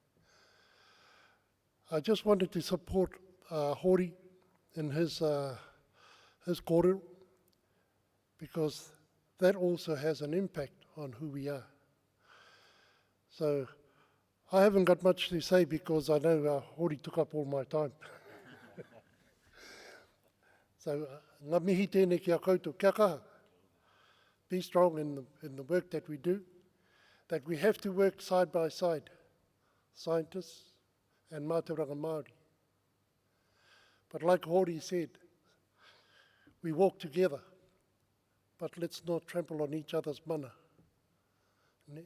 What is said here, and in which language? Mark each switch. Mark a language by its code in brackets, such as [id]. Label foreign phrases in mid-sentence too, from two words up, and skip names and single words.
[en] I just wanted to support Hori in his kōrero, because that also has an impact on who we are. So I haven't got much to say because I know Hori took up all my time. So [mi] ngā mihi tēnei ki a koutou, kia kaha. [en] Be strong in the work that we do, that we have to work side by side, scientists and [mi] mātauranga Māori. [en] But like Hori said, we walk together, but let's not trample on each other's mana. Ne?